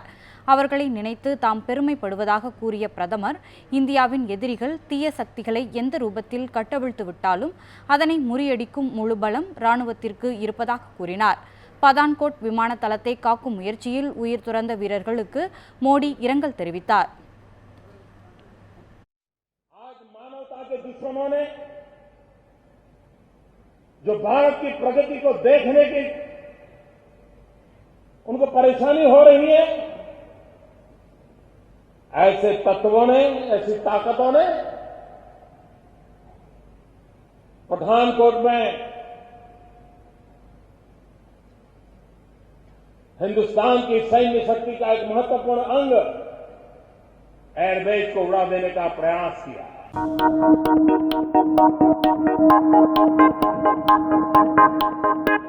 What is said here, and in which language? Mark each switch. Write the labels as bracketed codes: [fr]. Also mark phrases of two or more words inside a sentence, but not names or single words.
[ta] அவர்களை நினைத்து தாம் பெருமைப்படுவதாக கூறிய பிரதமர், இந்தியாவின் எதிரிகள் தீய சக்திகளை எந்த ரூபத்தில் கட்டவிழ்த்து விட்டாலும் அதனை முறியடிக்கும் முழு பலம் ராணுவத்திற்கு இருப்பதாக கூறினார். பதான்கோட் விமான தளத்தை காக்கும் முயற்சியில் உயிர் துறந்த வீரர்களுக்கு மோடி இரங்கல் தெரிவித்தார். [hi] जो भारत की प्रगति को देखने की उनको परेशानी हो रही है, ऐसे तत्वों ने, ऐसी ताकतों ने पठानकोट में हिंदुस्तान की सैन्य शक्ति का एक महत्वपूर्ण अंग एयरबेस को उड़ा देने का प्रयास किया।